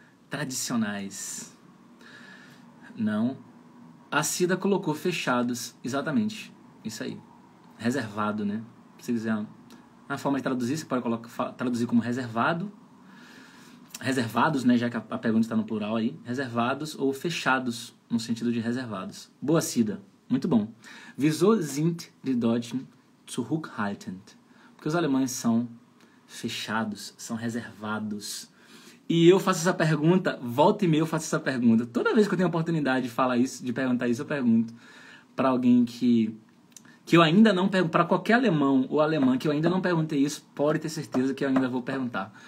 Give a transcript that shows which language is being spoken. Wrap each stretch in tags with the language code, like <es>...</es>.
<pt>Tradicionais. Não. A Cida colocou fechados. Exatamente. Isso aí. Reservado, né? Se quiser uma forma de traduzir, você pode traduzir como reservado. Reservados, né? Já que a pergunta está no plural aí. Reservados ou fechados, no sentido de reservados. Boa, Cida. Muito bom.</pt> <de>Wieso sind die Deutschen zurückhaltend?</de> <pt>Porque os alemães são fechados, são reservados. E eu faço essa pergunta, volta e meia eu faço essa pergunta. Toda vez que eu tenho a oportunidade de falar isso, de perguntar isso, eu pergunto para alguém que eu ainda não pergunto, para qualquer alemão ou alemã que eu ainda não perguntei isso, pode ter certeza que eu ainda vou perguntar.</pt>